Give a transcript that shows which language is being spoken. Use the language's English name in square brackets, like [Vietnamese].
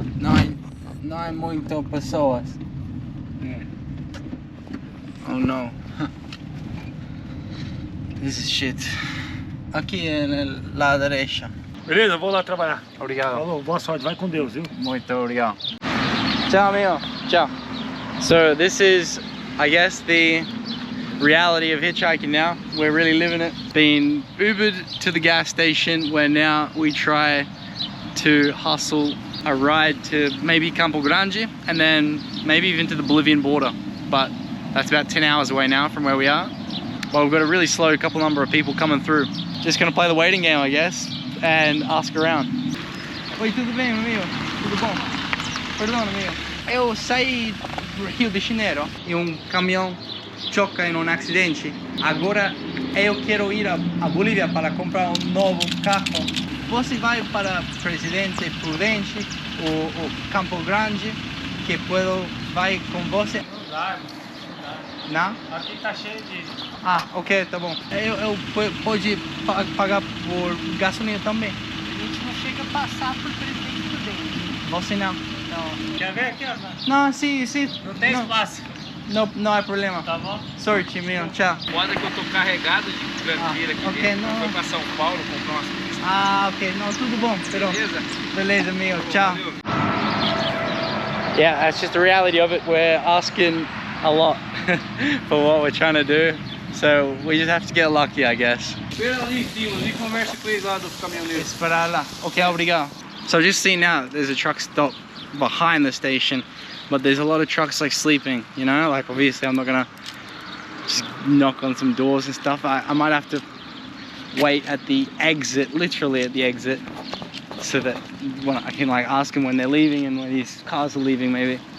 [Portuguese] Não é muito pessoas. É. [English] Oh no. This is shit. [Portuguese] Aqui é na direita. Beleza, vou lá trabalhar. Obrigado. Falou, boa sorte, vai com Deus, viu? Muito obrigado. Ciao, amigo. Ciao. [English] So this is, I guess, the reality of hitchhiking now. We're really living it. Been Ubered to the gas station where now we try to hustle a ride to maybe Campo Grande and then maybe even to the Bolivian border. But that's about 10 hours away now from where we are. Well, we've got a really slow number of people coming through. Just gonna play the waiting game, I guess, and ask around. [Portuguese] Oi, tudo bem, amigo? Tudo bom? Perdão, amigo. Eu saí do Rio de Janeiro e caminhão choca em acidente. Agora eu quero ir a Bolívia para comprar novo carro. Você vai para Presidente Prudente ou Campo Grande, que vai com você? Não dá. Não? Aqui tá cheio de... Ah, ok, tá bom. Eu pode pagar por gasolina também? A gente não chega a passar por Presidente Prudente. Você não? Não. Quer ver aqui, ó? Não, sim. Não tem espaço. Não há problema. Tá bom? Sorte, meu. Tchau. Foda que eu tô carregado de grandeira aqui ok, dentro. não. Foi pra São Paulo comprar umas coisas. Ah, ok. Não, tudo bom. Beleza? Beleza, meu. Tchau. [English] Yeah, that's just the reality of it. We're asking a lot for what we're trying to do. So we just have to get lucky, I guess. [Portuguese] Espera ali em cima, ali conversa com eles lá do caminhoneiro. Esperar lá. Ok, obrigado. [English] So just see now, there's a truck stop behind the station, but there's a lot of trucks like sleeping, you know? Like obviously I'm not gonna just knock on some doors and stuff. I might have to wait at the exit, literally at the exit, so that when I can like ask them when they're leaving and when these cars are leaving maybe.